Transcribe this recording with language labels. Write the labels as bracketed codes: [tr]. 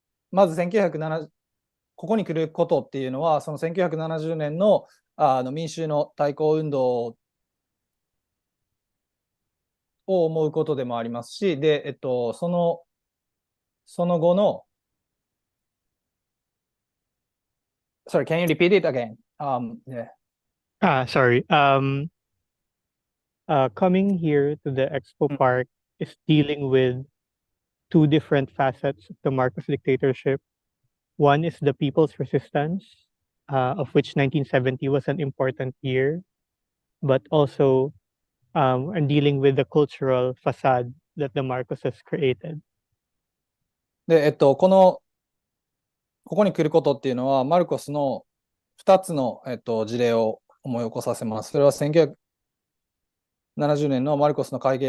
[ja] まず1970、ここに来ることっていうのは、その1970年の民衆の対抗運動を思うことでもありますし、で、その後の、 [en] Sorry, can you repeat it again? Yeah. Sorry. Coming here to the Expo Park is dealing with two different facets of the Marcos dictatorship. One is the People's Resistance, of which 1970 was an important year, but also and dealing with the cultural facade that the Marcos has created. [ja] で、ここに来ることっていうのは、マルコスの2つの、事例を思い起こさせます。それは1970年のマルコスの戒厳